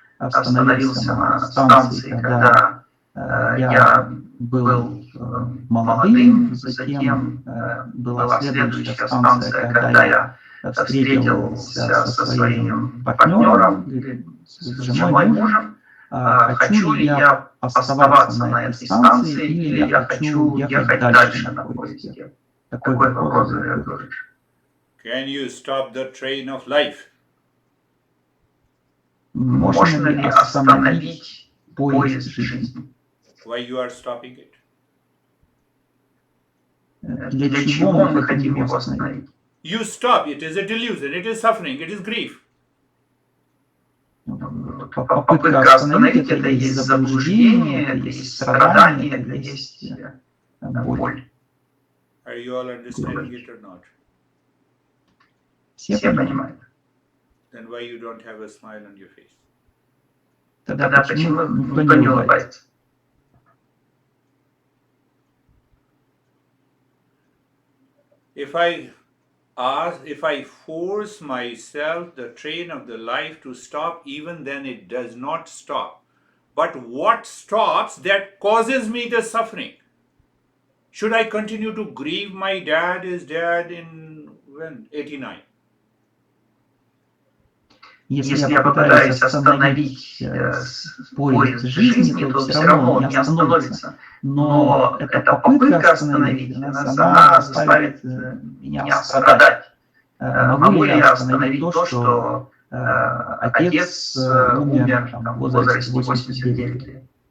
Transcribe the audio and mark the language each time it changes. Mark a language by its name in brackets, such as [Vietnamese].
[Russian] остановился на станции, когда я был молодым, затем была следующая станция, когда я встретился со своим партнером, с женой, мужем. Хочу ли я оставаться на этой станции, или я хочу ехать дальше на поезде? Такой вопрос задает Гуриш. [English] Can you stop the train of life? [Russian] Можно ли остановить поезд жизни? [English] Why you are stopping it? [Russian] Для чего мы хотим его остановить? [English] You stop. It is a delusion. It is suffering. It is grief. [Russian] Попытка остановить это есть заблуждение, это есть страдание, это есть боль. [English] Are you all understanding it or not? [Russian] Все понимают. [English] Then why you don't have a smile on your face? [Russian] Тогда почему никто не улыбается? [English] If I force myself, the train of the life to stop, even then it does not stop. But what stops, that causes me the suffering? Should I continue to grieve my dad is dead in when? 89. [Russian] Если я попытаюсь остановить поезд жизни, то все равно он не остановится. Но эта попытка остановить нас, она заставит меня страдать. Могу ли я остановить то, что отец умер в возрасте 89 лет?